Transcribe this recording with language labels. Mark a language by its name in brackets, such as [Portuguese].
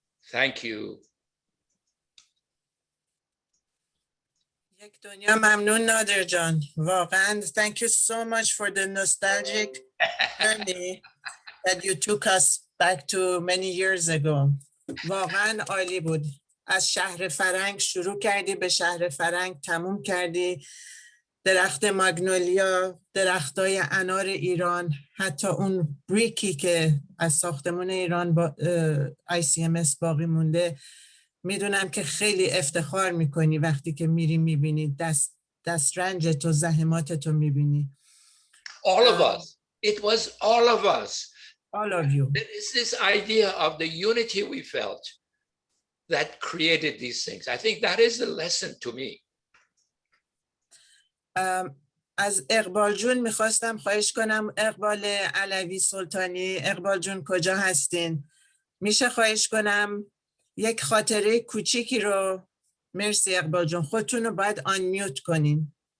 [English] Thank you. [Persian] یک دنیا ممنون نادر جان. واقعا [English] thank you so much for the nostalgic journey that you took us back to many years ago. [Persian] واقعا عالی بود. از شهر فرنگ شروع کردی، به شهر فرنگ تموم کردی. درخت ماگنولیا، درختای انار ایران، حتی اون بریکی که از ساختمون ایران با ICMS باقی مونده. میدونم که خیلی افتخار میکنی وقتی که میری میبینی، دسترنج تو، زحمات تو میبینی. [English] All of us. It was all of us. All of you. It is this idea of the unity we felt that created these things. I think that is the lesson to me. [Persian] از اقبال جون میخواستم خواهش کنم، اقبال علوی سلطانی. اقبال جون کجا هستین؟ میشه خواهش کنم یک خاطره کوچیکی رو. مرسی اقبال جون، خودتون رو باید آنمیوت کنین.